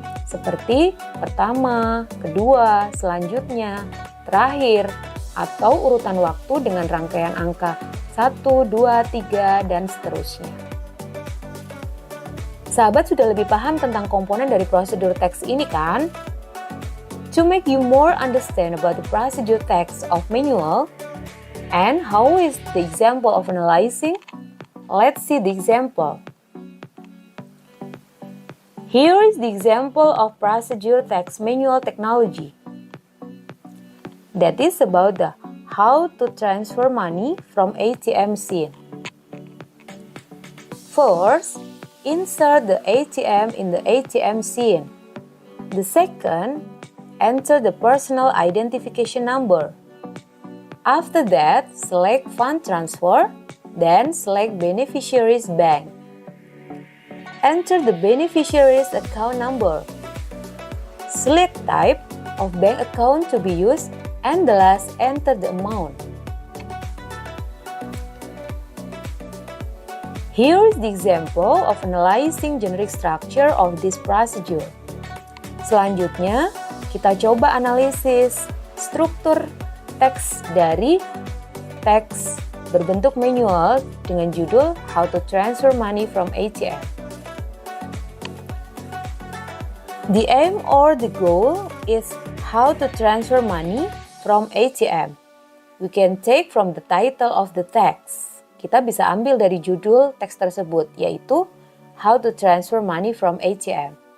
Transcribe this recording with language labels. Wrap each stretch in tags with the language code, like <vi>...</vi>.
<id>Seperti pertama, kedua, selanjutnya, terakhir, atau urutan waktu dengan rangkaian angka 1, 2, 3, dan seterusnya. Sahabat sudah lebih paham tentang komponen dari prosedur teks ini kan?</id> <en>To make you more understand about the procedure text of manual and how is the example of analyzing, let's see the example. Here is the example of procedure text manual technology. That is about the how to transfer money from ATM machine. First, insert the ATM in the ATM machine. The second, enter the personal identification number. After that, select fund transfer, then select beneficiary's bank. Enter the beneficiary's account number. Select type of bank account to be used, and the last, enter the amount. Here is the example of analyzing generic structure of this procedure.</en> <id>Selanjutnya, kita coba analisis struktur teks dari teks berbentuk manual dengan judul How to Transfer Money from ATM.</id> <en>The aim or the goal is how to transfer money from ATM. We can take from the title of the text.</en> <id>Kita bisa ambil dari judul teks tersebut, yaitu</id> <en>How to Transfer Money from ATM.</en>